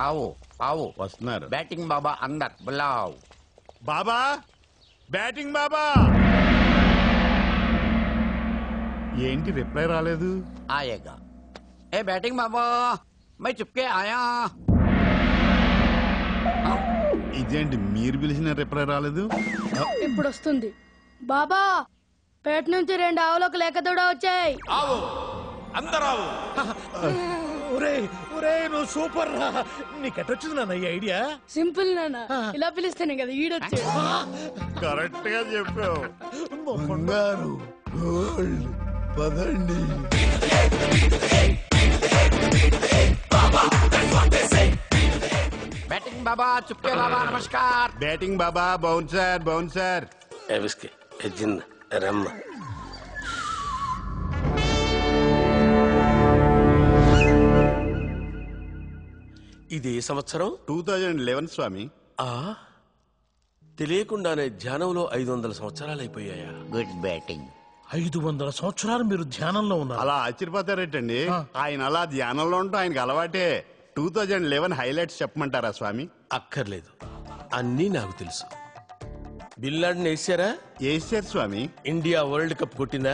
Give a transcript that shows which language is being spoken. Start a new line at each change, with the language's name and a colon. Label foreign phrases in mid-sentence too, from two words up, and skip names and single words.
Hindi: आओ
Telugu: వస్తున్నారు
Hindi: बैटिंग बाबा अंदर बुलाओ
Telugu: బాబా బ్యాటింగ్ బాబా ఏంటి రిప్లై రాలేదు
Hindi: आएगा ए बैटिंग बाबा मैं चुपके आया
Telugu: ఇదేంటి మీరు పిలిచిన రిప్లై రాలేదు ఇప్పుడు వస్తుంది బాబా పేట నుంచి 2 ఆవులకు లేక దూడ వచ్చాయి ఆవు అందరావు నువ్వు సూపర్ రా నీకెట్టొచ్చింది నాన్న ఈ ఐడియా సింపుల్ నాన్న ఇలా పిలిస్తేనే కదా ఈడొచ్చాడు కరెక్ట్ గా చెప్పావు బంగారు గోల్డ్ పదండి
Hindi: बैटिंग बाबा चुपके बाबा नमस्कार
Telugu: బ్యాటింగ్ బాబా
English: bouncer bouncer whisky gin
Telugu: రమ్మ ఇది ఏ సంవత్సరం 2011 స్వామి తెలియకుండానే ధ్యానంలో 500 సంవత్సరాలు అయిపోయాయా
English: good batting
Telugu: 500 సంవత్సరాలు మీరు ధ్యానంలో ఉన్నారు అలా ఆశ్చర్యపోతారేటండి ఆయన అలా ధ్యానంలో ఉంటూ ఆయనకు అలవాటే 2011 హైలైట్స్ చెప్పమంటారా స్వామి అక్కర్లేదు అన్నీ నాకు తెలుసు బిల్లాడిని వేసారా వేసారు స్వామి ఇండియా
English: world cup
Telugu: కొట్టిందా